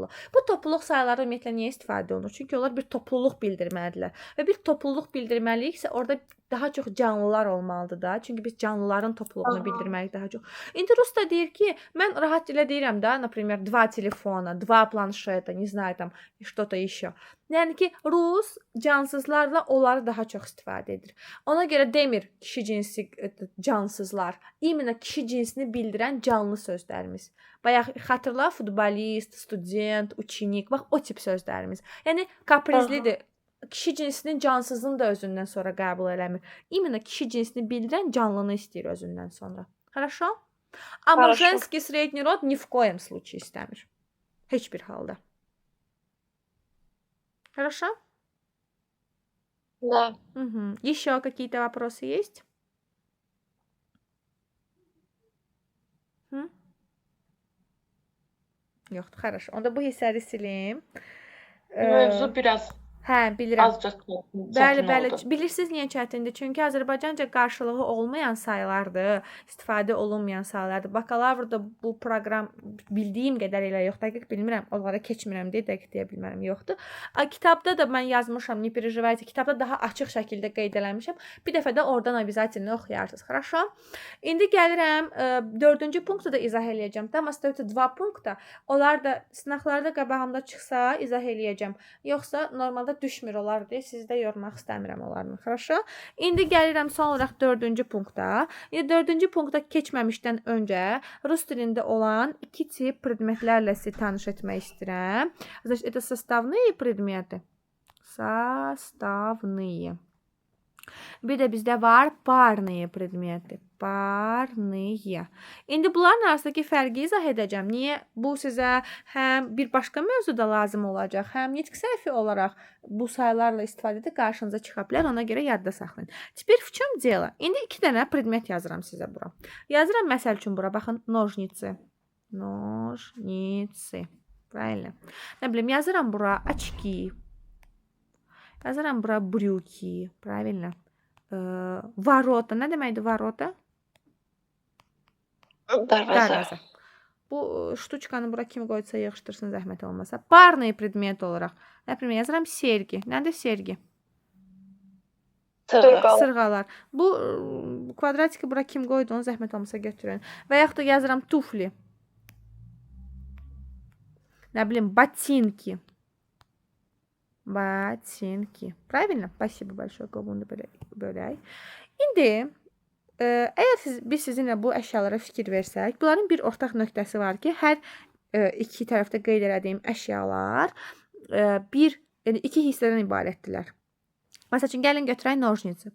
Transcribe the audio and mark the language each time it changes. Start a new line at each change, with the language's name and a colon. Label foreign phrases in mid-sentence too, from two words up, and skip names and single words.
Azerbaijani: Bu topluluq sayıları ümumiyyətlə niyə istifadə olunur? Çünki onlar bir topluluq bildirməlidirlər. Və bir topluluq bildirməliyiksə, orada daha çox canlılar olmalıdır da. Çünki biz canlıların topluluğunu bildirməliyik daha çox. İndi Rus da deyir ki, mən rahat dilə deyirəm da, например, 2 telefona, 2 planşeta,
Russian: не знаю, там что-то еще.
Azerbaijani: Yəni ki, Rus cansızlarla onları daha çox istifadə edir. Ona görə demir kişi cinsi cansızlar. İmенно kişi cinsini bildirən canlı sözlərimiz. Bayaq xatırla, futbolist, student, uçinik, bax o tip sözlərimiz. Yəni kaprizlidir. Kişi cinsinin cansızını da özündən sonra qəbul eləmir. İmенно kişi cinsini bildirən canlını istəyir özündən sonra.
Russian: Хорошо? Amma Хорошо. женский средний род ни в коем случае
Azerbaijani: istəmir. Heç bir halda.
Russian: Хорошо? Да. Угу. Еще какие-то вопросы есть?
Azerbaijani: Hı? Yoxdur, хорошо. Onda bu hissəni silim. Mövzu biraz Hə, bilirəm. azca Bəli, çətin bəli. oldu. Bilirsiniz niyə çətindir? Çünki Azərbaycanca qarşılığı olmayan saylardır, istifadə olunmayan saylardır. Bakalavrda bu proqram bildiyim qədər elə yox, dəqiq bilmirəm, onlara keçmirəm deyə dəqiq deyə bilmərəm, yoxdur. Kitabda da mən yazmışam,
Russian: не переживайте.
Azerbaijani: Kitabda daha açıq şəkildə qeyd eləmişəm. Bir dəfə də oradan обязательно oxuyarsınız. Хорошо? İndi gəlirəm 4-cü punktu da izah eləyəcəm. Tam остается 2 punkta. Onlar da sınaqlarda qabağımda çıxsa izah eləyəcəm. Yoxsa normalda düşmür olar deyə sizdə yormaq istəmirəm onlarını.
Russian: Хорошо?
Azerbaijani: İndi gəlirəm son olaraq 4-cü punkta. 4-cü punkta keçməmişdən öncə rus dilində olan 2 tip predmetlərlə sizi tanış etmək istəyirəm.
Russian: Значит, это составные предметы. Составные.
Azerbaijani: Bir də bizdə var
Russian: парные предметы. Parные.
Azerbaijani: İndi bunların arasındakı fərqi izah edəcəm. Niyə? Bu sizə həm bir başqa mövzuda lazım olacaq, həm nitq səhvi olaraq bu saylarla istifadədə qarşınıza çıxa bilər. Ona görə yadda saxlayın.
Russian: Теперь в чем дело?
Azerbaijani: İndi 2 dənə предмет yazıram sizə bura. Yazıram məsəl üçün bura. Baxın,
Russian: ножницы. Ножницы. Правильно?
Azerbaijani: Nə bilim, yazıram bura очки. Yazıram bura брюки. Правильно?
Russian: Ворота.
Azerbaijani: Nə deməkdir ворота? Darvaza. Bu ştuçkanı bura kim qoysa yığışdırsın zəhmət olmasa.
Russian: Парные предмет
Azerbaijani: olaraq. Например, yazıram sergi. Nədir sergi? Sırğalar. Bu kvadratiki bura kim qoydu, onu zəhmət olmasa götürün. Və yaxud da yazıram туфли. Nə bilim,
Russian: ботинки. Ботинки. Правильно? Спасибо большое.
Azerbaijani: Qolunu bölək. İndi əgər biz sizinlə bu əşyalara fikir versək, bunların bir ortaq nöqtəsi var ki, hər iki tərəfdə qeyd etdiyim əşyalar yəni iki hissədən ibarətdirlər. Məsəl üçün, gəlin götürək ножницы.